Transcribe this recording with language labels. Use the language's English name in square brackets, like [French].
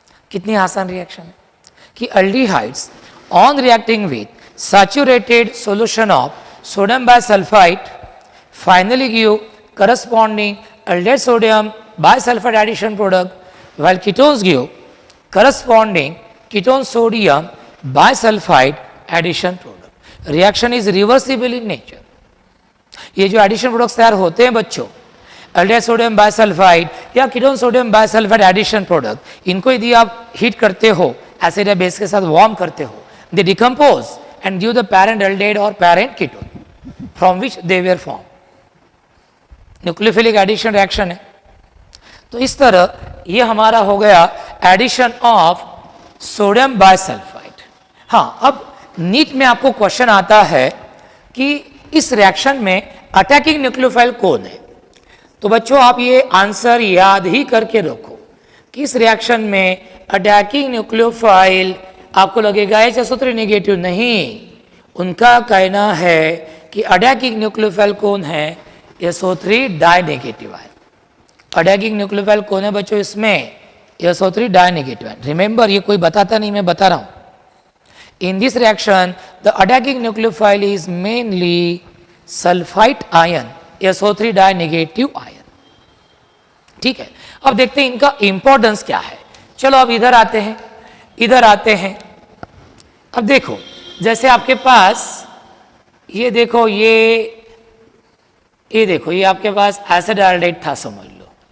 [Hindi] कितनी आसान रिएक्शन है कि [English] Aldehydes on reacting with saturated solution of sodium bisulphide finally give corresponding aldehyde sodium bisulfide addition product, while ketones give corresponding ketone sodium bisulfide addition product. Reaction is reversible in nature. [Hindi] ये जो addition products तैयार होते हैं बच्चों, aldehyde sodium bisulphide या ketone sodium bisulphide addition product, इनको यदि आप हीट करते हो एसिड या बेस के साथ वार्म करते हो, [English] They decompose and give the parent aldehyde और parent ketone from which they were formed. [Hindi] Nucleophilic addition reaction है। तो इस तरह ये हमारा हो गया एडिशन ऑफ सोडियम बाइसल्फाइड। हाँ, अब नीट में आपको क्वेश्चन आता है कि इस रिएक्शन में अटैकिंग न्यूक्लियोफाइल कौन है, तो बच्चों आप ये आंसर याद ही करके रखो कि इस रिएक्शन में अटैकिंग न्यूक्लियोफाइल आपको लगेगा HSO3 नेगेटिव, नहीं, उनका कहना है कि अटैकिंग न्यूक्लियोफाइल कौन है, SO3 डाई नेगेटिव है। अटैकिंग न्यूक्लियोफाइल कौन है बच्चों इसमें, SO3 डाई नेगेटिव है। रिमेंबर ये कोई बताता नहीं, मैं बता रहा हूं। [English] In this reaction, the attacking nucleophile is mainly sulfite ion, SO3 di-negative ion. [Hindi] ठीक है, अब देखते हैं इनका इंपॉर्टेंस क्या है। चलो अब इधर आते हैं, इधर आते हैं। अब देखो, जैसे आपके पास ये देखो, ये देखो, ये आपके पास एसिडाल्डेट था समझ लो।